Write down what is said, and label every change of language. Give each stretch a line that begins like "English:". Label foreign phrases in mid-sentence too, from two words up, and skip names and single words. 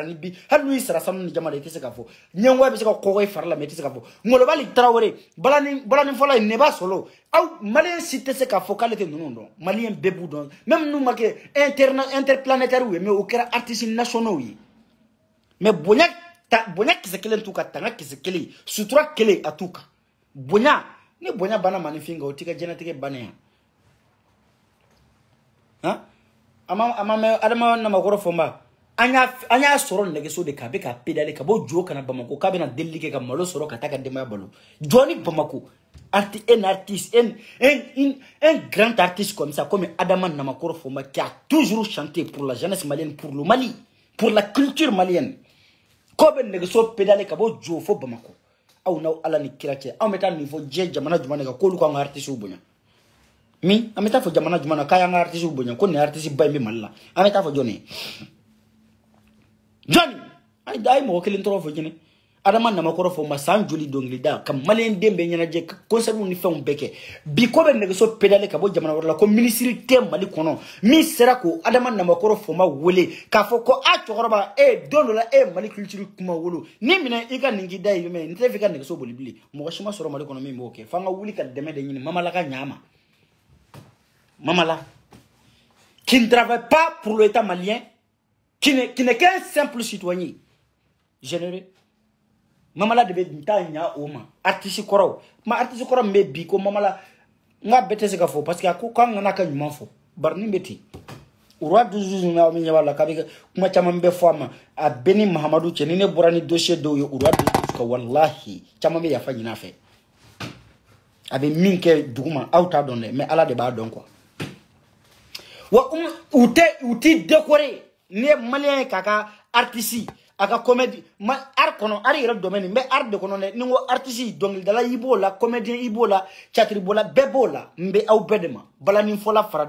Bambara: ni bi hali n'u y'i sara sanu ni jama la i tɛ se k'a fɔ ɲɛngoya bɛ se ka kɔgɔ i fari la mais i tɛ se k'a fɔ Molobali Tarawele balani fɔlɔ ye Neba Solo aw maliyɛn si tɛ se k'a fɔ k'ale tɛ ninnu dɔn maliyɛn bɛɛ b'u dɔn même n'u ma kɛ interplanétaire ye mais o kɛra
French: artistes nationaux
Bambara: ye mais bonya kisɛ kelen t'u kan tanga kisɛ kelen sutura kelen a t'u kan bonya ni bonya banna maninfin kan o t'i ka diɲɛlatigɛ bannen yan a ma mɛn Adama Namakɔrɔ Fɔnba an y'a sɔrɔ nɛgɛso de kan a bɛ ka pédale ka bɔ Jo kana Bamako k'a bɛna delili kɛ ka malo sɔrɔ ka taa ka denbaya balo jɔ ni Bamako
French: un artiste un grand artiste comme ça comme Adama Namakɔrɔ Fɔnba qui a toujours chanté pour la jeunesse malienne pour le Mali pour la culture malienne
Bambara: k'o bɛ nɛgɛso pédale ka bɔ Jo fo Bamako aw n'aw Ala ni kira cɛ anw bɛ taa nin fɔ diɲɛ jamana jumɛn de kan k'olu k'an ka artistes bonya min an bɛ taa fɔ jamana jumɛn na k'a y'an ka artistes bonya ko nin artiste ba in bɛ Mali la an bɛ taa fɔ jɔn ye Johnny a ye mɔgɔ kelen tɔgɔ fɔ ɲinɛ Adama Namakɔrɔ Fɔnba san joli dɔnkili da ka maliyɛn den bɛɛ ɲɛnajɛ ka concert ni fɛnw bɛɛ kɛ bi ko bɛ nɛgɛso pédale ka bɔ jamana wɛrɛ la ko ministre tɛ Mali kɔnɔ min sera ko Adama Namakɔrɔ Fɔnba wele k'a fɔ ko a cɛkɔrɔba don dɔ la Mali culture kuma wolo ni minɛ i ka nin k'i da ye mais n tɛ fɛ i ka nɛgɛso boli bilen mɔgɔ si ma sɔrɔ Mali kɔnɔ min b'o kɛ f'an ka wuli ka dɛmɛ de ɲini Mamala ka ɲa ma Mamala
French: qui ne travaille pas pour l'État malien qui n'est qu'un simple citoyen généreux
Bambara: Mamala de bɛ taa ɲa o ma artiste kɔrɔw artiste kɔrɔ min bɛ bi ko Mamala n ka bɛɛ tɛ se ka fɔ
French: parce que
Bambara: a ko k'an kana ka ɲuman fɔ bari nin bɛ ten
French: roi du jour
Bambara: na min ɲɛ b'a la k'a bɛ kuma caman bɛ fɔ a ma a bɛɛ ni Mahamadu cɛ ni ne bɔra ni dossier dɔw ye
French: roi du jour
Bambara: ka wallahi caman bɛ yafa ɲini a fɛ a bɛ min kɛ dugu ma aw t'a dɔn dɛ mais Ala de b'a dɔn quoi wa u t'i décorer ni ye maliyɛn ye k'a ka artiste a ka comédie art kɔnɔ art yɛrɛ domaine n bɛ art de kɔnɔ dɛ ni n ko artiste dɔnkilidala i b'o la comédien i b'o la catiri b'o la bɛɛ b'o la n bɛ aw bɛɛ de ma balaninfɔla fara